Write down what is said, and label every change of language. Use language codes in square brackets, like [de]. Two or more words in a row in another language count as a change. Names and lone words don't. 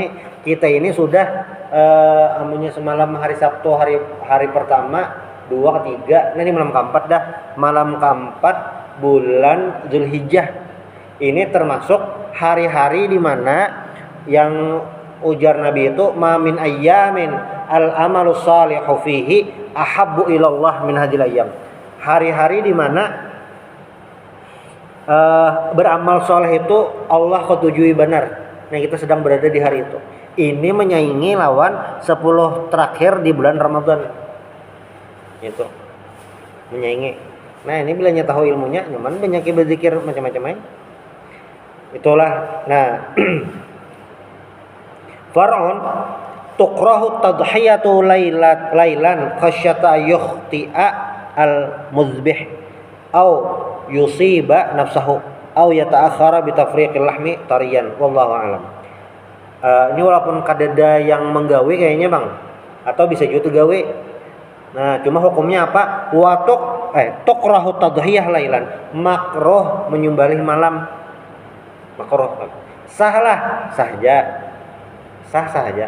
[bjn] Kita ini sudah amunnya semalam hari Sabtu hari pertama, 2, ketiga. Nah ini malam keempat dah. Malam keempat bulan Zulhijjah. Ini termasuk hari-hari di mana yang ujar Nabi itu [ar] ما من أيام العمل الصالح فيه أحب إلى الله من هذه الأيام. [bjn] Hari-hari di mana beramal soleh itu Allah ketujui benar. Nah kita sedang berada di hari itu. Ini menyaingi lawan 10 terakhir di bulan Ramadan. Itu menyaingi. Nah ini bila tahu ilmunya, nyaman banyak berzikir macam-macam aja. Itulah. [ar] Nah فرع تكره التضحية ليلا خشية يخطئ المذبح أو يصيب نفسه أو يتأخر بتفريق اللحم طريا والله أعلم. [bjn] Ini walaupun kadada yang menggawe kayaknya Bang, atau bisa juga gawe. Nah, cuma hukumnya apa? [ar] تكره التضحية ليلا, [bjn] makruh menyembelih malam. Makruh. Sah saja.